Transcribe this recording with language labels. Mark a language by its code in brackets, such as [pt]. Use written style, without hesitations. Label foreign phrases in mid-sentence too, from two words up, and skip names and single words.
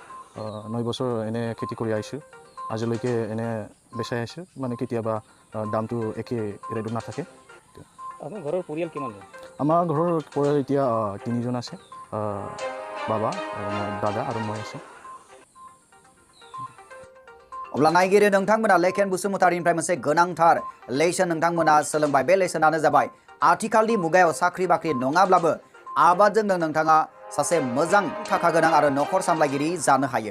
[as] 9 বছৰ এনে খেতি কৰি আহিছোঁ। আজিলৈকে এনে বেচাই আছোঁ, মানে কেতিয়াবা দামটো একে ৰেটত নাথাকে। আপোনাৰ ঘৰৰ পৰিয়াল কিমান? আমাৰ ঘৰৰ পৰিয়াল এতিয়া 3জন আছে, বাবা আৰু দাদা আৰু মই আছে। [brx] अब्ला नायगिरि नोंथांमोना लेखेन बसुमतारीनिफ्राय मोनसे गोनांथार लेसन नोंथांमोना सोलोंबाय। बे लेसनानो जाबाय आथिखालनि मुगायाव साख्रि बाख्रि नङाब्लाबो आबादजोंनो नोंथाङा सासे मोजां थाखा गोनां आरो नखर सामलायगिरि जानो हायो।